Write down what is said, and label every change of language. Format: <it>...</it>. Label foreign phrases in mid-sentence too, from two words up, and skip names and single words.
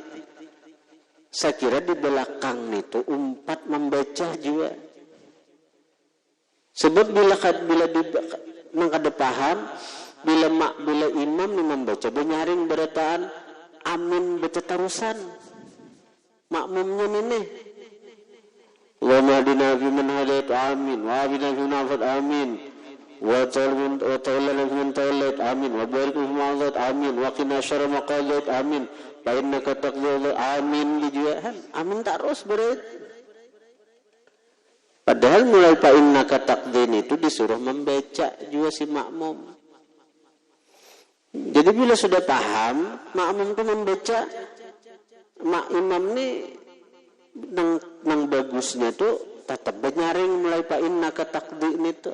<id>Saya kira di belakang itu umpat membaca juga.</id> <bjn>Sebab bila kada paham, bila imam ni membaca benyaring berataan amin baca tarusan makmumnya ini.</bjn> <ar>اللهم اهدنا فيمن هديت آمين واهدنا فيمن عافيت آمين وتولنا فيمن توليت آمين وبارك فيما أعطيت آمين وقنا شر ما قضيت آمين فإنك تقضي آمين</ar> <bjn>dijuahan amin terus berat.</bjn> <id>Padahal mulai</id> <ar>فإنك تقضي</ar> <id>itu disuruh membaca juga si makmum.</id> <bjn>Jadi bila sudah paham, makmum itu membaca, imam ni nang bagusnya tu tetap benyaring mulai</bjn> <ar>فإنك تقضي</ar> <bjn>itu.</bjn>